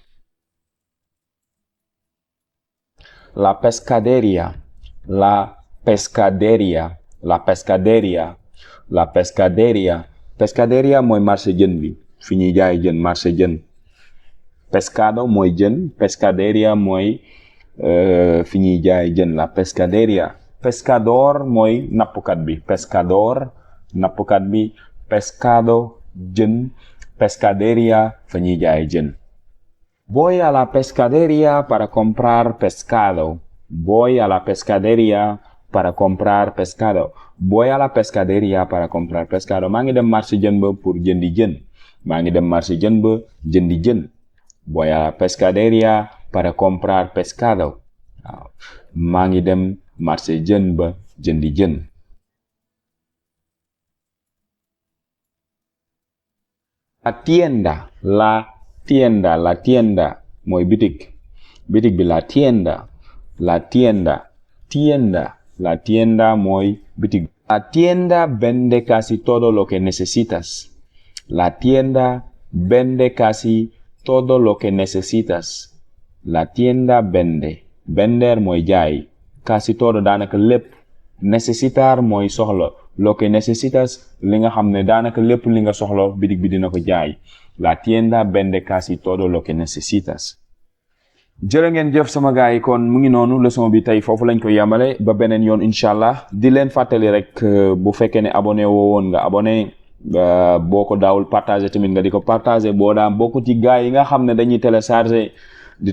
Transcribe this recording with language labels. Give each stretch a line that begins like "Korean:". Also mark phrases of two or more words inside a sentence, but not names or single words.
Spanish: La pescadería
Wolof: mooy marché jën bi fi ñuy jaay jën marché jën pescado mooy jën pescadería mooy fi ñuy jaay jën
Spanish: la pescadería pescador
Wolof: mooy nappkat bi pescado jën pescadería fa ñuy jaay jën.
Spanish: Voy a la pescadería para comprar pescado. Voy a la pescadería para comprar pescado.
Wolof: Maa ngi dem marché jën ba pour jëndi jën.
Spanish: Voy a la pescadería para comprar pescado.
Wolof: waaw maa ngi dem marché jën ba jëndi jën.
Spanish: La tienda
Wolof: mooy bitig bi
Spanish: la tienda
Wolof: mooy bitig.
Spanish: La tienda vende casi todo lo que necesitas. La tienda vender
Wolof: mooy jaay
Spanish: casi todo
Wolof: daanaka lépp necesitar mooy soxla
Spanish: lo que necesitas
Wolof: li nga xam ne daanaka lépp li nga soxla bitig bi dina ko jaay.
Spanish: La tienda vende casi todo lo que necesitas.
Wolof: jërë ngeen jëf sama gars yi kon mu ngi noonu leçon bi tey foofu lañ ko yamale ba beneen yoon
Arabic: إن شاء الله
Wolof: di leen fàttali rek bu fekkee ne abonné woo woon nga abonné boo ko daawul partagé tamit nga di ko partagé boo daan bokk ci gars yi nga xam ne dañuy téléchargé di